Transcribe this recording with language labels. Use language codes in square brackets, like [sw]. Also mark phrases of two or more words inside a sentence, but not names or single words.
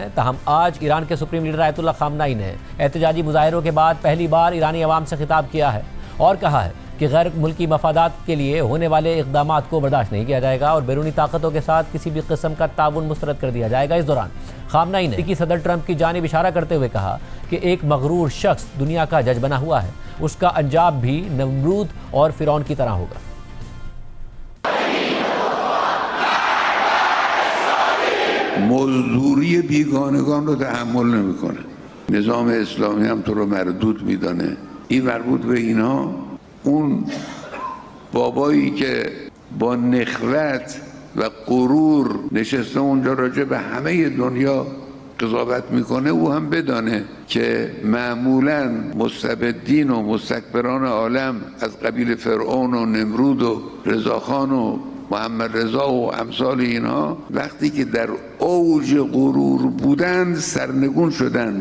[ur] تاہم آج ایران کے [en] supreme leader [ur] آیت اللہ خامنائی نے احتجاجی مظاہروں کے بعد پہلی بار ایرانی عوام سے خطاب کیا ہے اور کہا ہے کہ غیر ملکی مفادات کے لیے ہونے والے اقدامات کو برداشت نہیں کیا جائے گا اور بیرونی طاقتوں کے ساتھ کسی بھی قسم کا تعاون مسترد کر دیا جائے گا. اس دوران خامنائی نے صدر ٹرمپ کی جانب اشارہ کرتے ہوئے کہا کہ ایک مغرور شخص دنیا کا جج بنا ہوا ہے، اس کا انجام بھی نمرود اور فرعون کی طرح ہوگا. [fa] مزدوری بیگانگان رو تحمل نمیکنه. نظام اسلامی هم تو رو مردود میدانه. این مربوط به اینها. اون بابایی که با نخوت و غرور نشسته اونجا راجع به همه دنیا قضاوت میکنه، او هم بدانه که معمولا مستبدین و مستکبران عالم از قبیل فرعون و نمرود و رضاخان و محمد رضا و امثال اینها وقتی که در اوج غرور بودند سرنگون شدند.